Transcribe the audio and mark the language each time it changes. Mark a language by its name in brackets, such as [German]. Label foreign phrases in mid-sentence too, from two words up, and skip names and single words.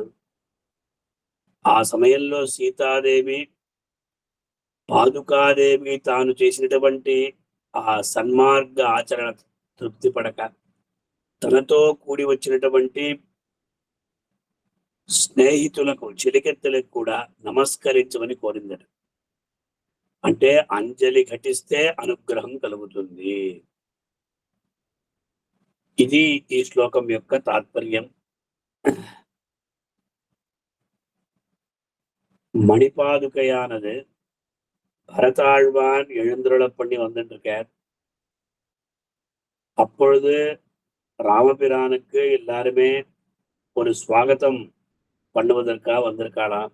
[Telugu] ఆ సమయంలో సీతాదేవి పాదుకాదేవి తాను చేసినటువంటి ఆ సన్మార్గ ఆచరణ తృప్తి పడక తనతో కూడి వచ్చినటువంటి స్నేహితులకు, చిలికెత్తలకు కూడా నమస్కరించమని కోరిందట. అంటే అంజలి ఘటిస్తే అనుగ్రహం కలుగుతుంది. ఇది ఈ శ్లోకం యొక్క తాత్పర్యం. [Tamil] மணிபாதுகையானது பரதாழ்வான் எழுந்துருளப் பண்ணி வந்துட்டு இருக்கார். அப்பொழுது ராமபிரானுக்கு எல்லாருமே ஒரு ஸ்வாகத்தம் பண்ணுவதற்காக வந்திருக்காளாம்.